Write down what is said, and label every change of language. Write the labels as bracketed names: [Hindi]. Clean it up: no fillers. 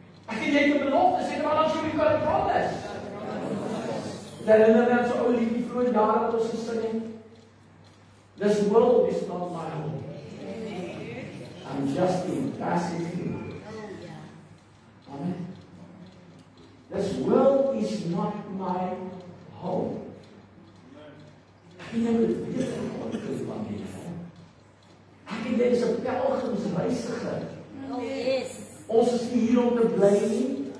[Afrikaans] Ek en jy het 'n belofte, sê maar dan sou jy kan promise. Herinner net so ou liedjie vroeër jare wat ons gesing het. [English] This world is not my home. I'm just in passing through. Amen. This world is not my home. [Afrikaans] Ek en jy moet weet van dit. Ek en jy is 'n pelgrimsreiziger. Ons is nie hier om te bly nie.